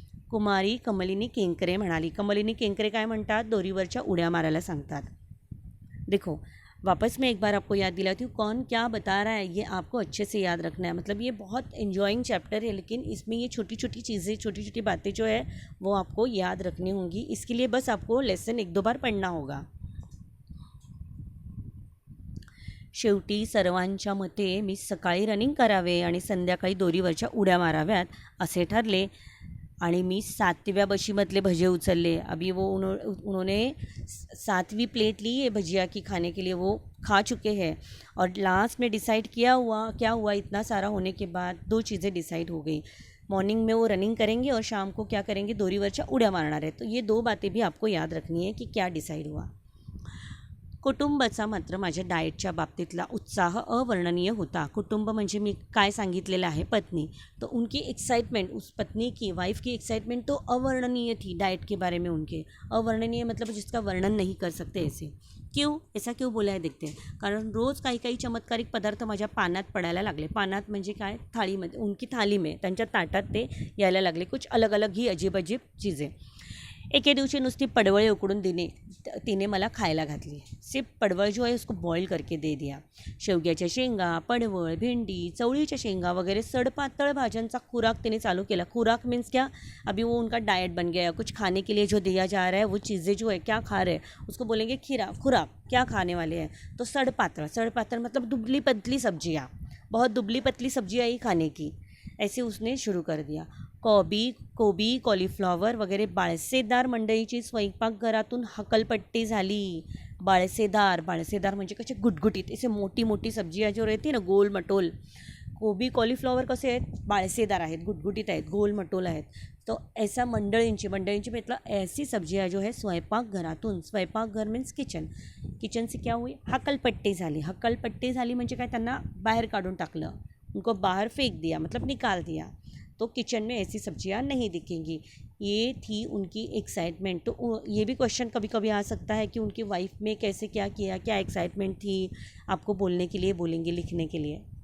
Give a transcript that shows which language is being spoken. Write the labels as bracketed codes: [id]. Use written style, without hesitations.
[mr] कुमारी कमलिनी केंकरे म्हणाली. कमलिनी केंकरे काय म्हणतात? दोरीवरच्या उड्या मारायला सांगतात. [hi] देखो वापस मैं एक बार आपको याद दिलाती हूँ, कौन क्या बता रहा है ये आपको अच्छे से याद रखना है. मतलब ये बहुत एंजॉइंग चैप्टर है, लेकिन इसमें ये छोटी छोटी चीज़ें, छोटी छोटी बातें जो है वो आपको याद रखनी होंगी. इसके लिए बस आपको लेसन 1-2 बार पढ़ना होगा. [mr] शेवटी सर्वांच्या मते मी सकाळी रनिंग करावे आणि संध्याकाळी दोरीवरच्या उड्या माराव्यात असे ठरले आणि मी 7व्या बशीमधले भजे उचलले. [hi] अभी वो उन्होंने 7वीं प्लेट ली है भजिया की खाने के लिए, वो खा चुके हैं. और लास्ट में डिसाइड क्या हुआ इतना सारा होने के बाद 2 चीज़ें डिसाइड हो गई. मॉर्निंग में वो रनिंग करेंगे और शाम को क्या करेंगे? [mr] दोरीवरच्या उड्या मारणार [hi] है. तो ये 2 बातें भी आपको याद रखनी है कि क्या डिसाइड हुआ. [mr] कुटुंबाचा मात्र माझ्या डाएटच्या बाबतीतला उत्साह अवर्णनीय होता. कुटुंब म्हणजे मी काय सांगितलेलं आहे? पत्नी. [hi] तो उनकी एक्साइटमेंट, उस पत्नी की, वाइफ की एक्साइटमेंट तो अवर्णनीय थी डाइट के बारे में उनके. अवर्णनीय मतलब जिसका वर्णन नहीं कर सकते ऐसे. क्यों? ऐसा क्यों बोला है देखते हैं. [mr] कारण रोज़ काही चमत्कारिक पदार्थ माझ्या पानात पडायला लागले. पानात म्हणजे काय? थाळीमध्ये, [hi] उनकी थाली में, [mr] त्यांच्या ताटात ते यायला लागले. [hi] कुछ अलग अलग ही अजीब अजीब चीज़ें. [mr] एके दिवशी नुसती पडवळे उकडून तिने मला खायला घातली. [hi] सिर्फ पडवळ जो है उसको बॉईल करके दे दिया. [mr] शेवग्याच्या शेंगा, पडवळ, भेंडी, चवळीच्या शेंगा वगैरह सड़पातळ भाज्यांचा खुराक तिने चालू केला. [hi] खुराक मीन्स क्या? अभी वो उनका डाइट बन गया. कुछ खाने के लिए जो दिया जा रहा है वो चीज़ें जो है क्या खा रहे हैं उसको बोलेंगे खुराक. क्या खाने वाले हैं? तो सड़पातळ मतलब दुबली पतली सब्जियाँ, बहुत दुबली पतली सब्जियाँ ही खाने की. ऐसे उसने शुरू कर दिया. [mr] कोबी, कॉलीफ्लॉवर वगैरे बाळसेदार मंडळीची स्वयंपाकघरातून हकलपट्टी झाली. बाळसेदार म्हणजे कसे गुटगुटीत असे मोठी मोठी [hi] सब्जियाँ जो रहती ना [mr] गोल मटोल, कोबी कॉलीफ्लॉवर कसे आहेत, बाळसेदार आहेत, गुटगुटीत आहेत, गोल मटोल आहेत. [hi] तो ऐसा मंडळींची मतलब ऐसी सब्जियाँ जो है स्वयंपाकघर मीन्स किचन से क्या हुई, [mr] हकलपट्टी झाली म्हणजे काय, त्यांना बाहेर काढून टाकलं, [hi] उनको बाहर फेंक दिया, मतलब निकाल दिया. तो किचन में ऐसी सब्जियां नहीं दिखेंगी. ये थी उनकी एक्साइटमेंट. तो ये भी क्वेश्चन कभी कभी आ सकता है कि उनकी वाइफ में कैसे क्या किया, क्या एक्साइटमेंट थी, आपको बोलने के लिए बोलेंगे, लिखने के लिए.